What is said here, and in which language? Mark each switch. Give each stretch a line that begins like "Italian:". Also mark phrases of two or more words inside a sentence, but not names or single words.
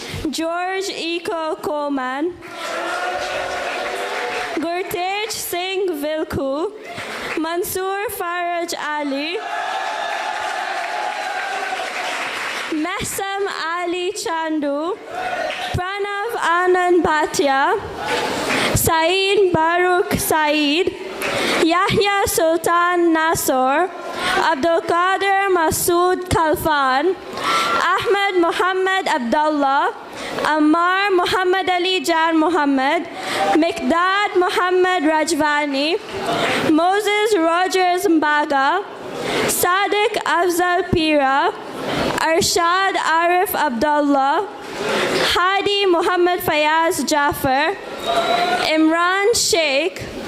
English: George Eko Coleman, Gurtej Singh Vilku, Mansoor Faraj Ali, Mehsam Ali Chandu, Pranav Anand Bhatia, Saeed Baruch Saeed, Yahya Sultan Nasor, Abdul Qadir Masood Khalfan, Ahmed Muhammad Abdullah, Ammar Muhammad Ali Jan Muhammad, Mikdad Muhammad Rajvani, Moses Rogers Mbaga, Sadiq Afzal Pira, Arshad Arif Abdullah, Hadi Muhammad Fayaz Jafar, Imran Sheikh,